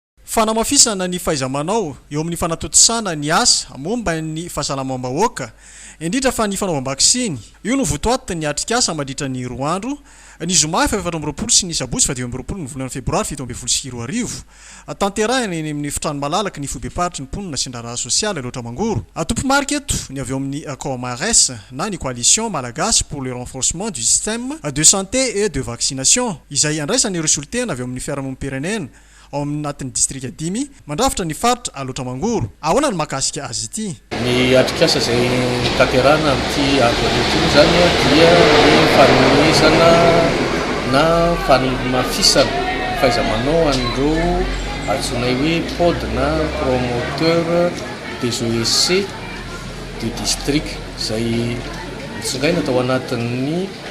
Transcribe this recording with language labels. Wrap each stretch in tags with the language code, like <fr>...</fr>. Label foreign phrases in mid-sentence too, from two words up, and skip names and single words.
<mg>fanamafisana ny fahaiza-manao eo amin'ny fanatotosana ny asa momba ny fahasalamam-bahoaka indrindra fa ny fanaovam-bakisiny io no votoaty ny atrikasa mandritra ny 4 andro ny zoma 7 sy ny sabotsy 20 ny volana febroary 7 tanterahiny eny amin'ny fitrano malalaka ny foibeparitry ny mponina sindraraha sosialy loatra mangoro atompo marika eto ny avy eo amin'ny COMARES na ny</mg> <fr>coalition malagasy pour le renforcement du système de santé et de vaccination</fr> <mg>izay andraisan'ireo solitena avy eo amin'ny fiarahamonim-pirenena ao anatin'ny district 10 mandrafitra ny faritra aloatra mangoro ahoana ny makasika azy ity ny atrikasa zay tanterana amin'ity androany zany dia ny fanomezana na fanamafisana fahaiza-manao an'ireo antsonay hoe POD na</mg> <fr>promoteur des OEC du district</fr> <mg>zay mitsingaina tao anatin'ny</mg>